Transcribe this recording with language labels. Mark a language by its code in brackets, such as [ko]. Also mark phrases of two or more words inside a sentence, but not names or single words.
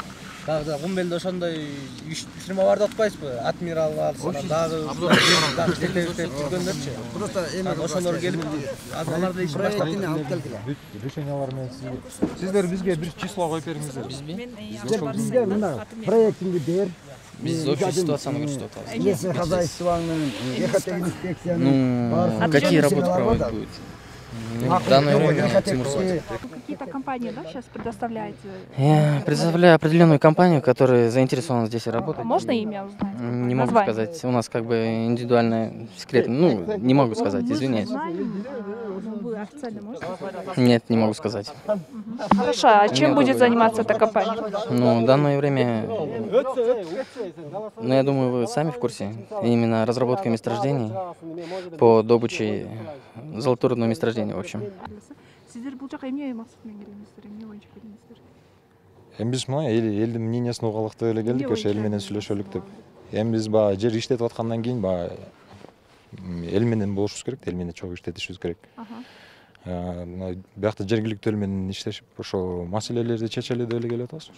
[ky] Дагы Кумбелде ошондой фирма бар деп атпайсызбы? Адмирал бар, дагы жетектеп жүргөндөрчү. Просто эми ошолор келип, аларды иш баштап алып келдилер. Решениялар менен сиздер бизге бир число коюп бериңиздер. Бизге мына проектиңди бер. Biz [ru] общую ситуацию [ky] көрсөтүп атабыз. [ru] Если хозяйствоның, экотехинспекцияның. Какие работы проводить будет? В данное время Тимурсоте. Какие-то компании, да, сейчас предоставляете? Я предоставляю определенную компанию, которая заинтересована здесь работать. Можно имя узнать? Не могу сказать. У нас как бы индивидуальное секретно. Ну, не могу сказать, извиняюсь. Вы официально можете? Нет, не могу сказать. Хорошо, а чем будет заниматься эта компания? Ну, в данное время, ну, я думаю, вы сами в курсе. Именно разработка месторождений по добыче золоторудного месторождения, в общем. [ky] Сиздер бул жака эмне максат менен келдиңиздер? Эмне боюнча келдиңиздер? Эми биз мына элдин мнениясын угалык деп эле келдик, ошо эл менен сүйлөшөлүк деп. Эми биз баягы жер иштетип аткандан кийин баягы эл менен болушубуз керек, эл менен чогуу иштетишибиз керек. Биякта жергиликтүү эл менен иштешип, ошо маселелерди чечели деп эле келип атабыз.